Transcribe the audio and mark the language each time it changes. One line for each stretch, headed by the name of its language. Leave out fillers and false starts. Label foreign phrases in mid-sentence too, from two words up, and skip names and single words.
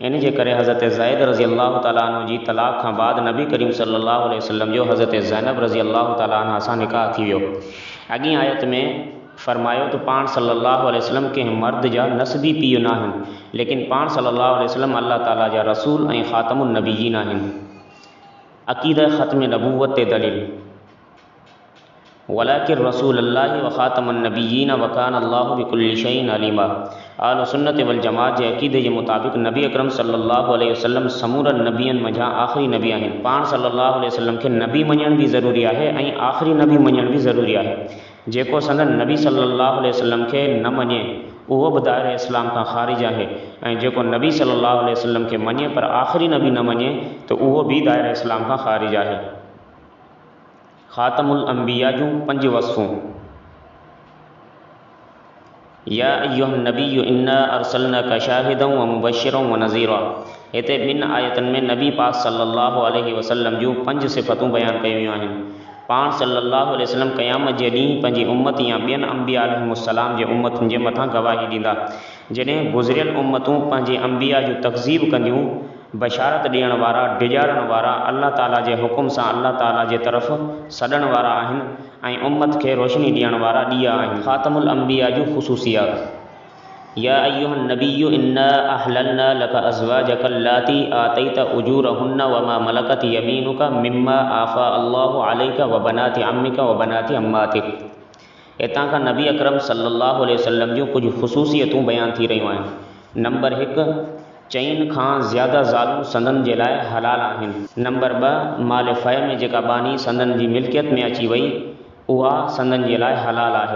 Sindhi: इन जे करे हज़रत ज़ैद
Arabic: رضي الله تعالى عنه
Sindhi: जी तलाक़ खां बाद नबी करीम
Arabic: صلى الله عليه وسلم
Sindhi: जो हज़रत ज़ैनब
Arabic: رضي الله تعالى عنها
Sindhi: सां निकाह थी वियो। अॻी आयत में फरमायो तो पाण
Arabic: صلى الله عليه وسلم
Sindhi: के मर्द जा नस्बी पीउ नाहिनि, लेकिन पाण
Arabic: صلى الله عليه وسلم
Sindhi: अल्लाह ताला जा रसूल ऐं
Arabic: خاتم النبيين
Sindhi: आहिनि। अक़ीदा ख़त्म नबूवत ते दलील
Arabic: ولكن رسول الله وخاتم النبيين وكان الله بكل شيء عليما. أهل السنة والجماعة
Sindhi: जे अक़ीदे जे मुताबिक़ नबी अकरम
Arabic: صلى الله عليه وسلم
Sindhi: समूरन नबियन मंझां आख़िरी नबी आहिनि। पाण
Arabic: صلى الله عليه وسلم
Sindhi: के नबी मञण भी ज़रूरी आहे ऐं आख़िरी नबी मञण भी ज़रूरी आहे। जेको संदन नबी
Arabic: صلى الله عليه وسلم
Sindhi: के न मञे उहो बि दायरे इस्लाम खां ख़ारिज आहे, ऐं जेको नबी
Arabic: صلى الله عليه وسلم
Sindhi: के मञे पर आख़िरी नबी न मञे तो उहो भी दायरे इस्लाम खां ख़ारिज आहे।
Arabic: خاتم الأنبياء
Sindhi: जूं 5 वसफ़ूं।
Arabic: يا أيها النبي إنا أرسلناك شاهدا ومبشرا ونذيرا.
Sindhi: हिते 2 आयतन में नबी पाक
Arabic: صلى الله عليه وسلم
Sindhi: जूं 5 सिफ़तूं बयान कयूं वियूं आहिनि। पाण
Arabic: صلى الله عليه وسلم
Sindhi: क़यामत जे ॾींहुं पंहिंजी उम्मत या ॿियनि
Arabic: الأنبياء عليهم السلام
Sindhi: जे उम्मतुनि जे मथां गवाही ॾींदा। जॾहिं गुज़िरियल उम्मतूं पंहिंजे अंबिया जूं तकज़ीब कंदियूं, बशारत ॾियण वारा डिॼारण वारा अल्लाह ताला जे हुकुम सां अल्लाह ताला जे तरफ़ सॾण वारा आहिनि ऐं उम्मत खे रोशनी ॾियण वारा ॾीआ आहिनि।
Arabic: خاتم الأنبياء
Sindhi: जूं ख़ुसूसियात।
Arabic: يا أيها النبي إنا أحللنا لك أزواجك اللاتي آتيت أجورهن وما ملكت يمينك مما أفاء الله عليك وبنات عمك وبنات عماتك.
Sindhi: हितां खां नबी अकरम
Arabic: صلى الله عليه وسلم
Sindhi: जूं कुछ ख़ुसूसियतूं बयान थी रहियूं आहिनि। नंबर 1, 4 खां ज़्यादा ज़ालूं संदन जे लाइ हलाल आहिनि। नंबर 2, माल फ़ै में जेका बानी संदन जी मिल्कियत में अची वई उहा संदन जे लाइ हलाल आहे।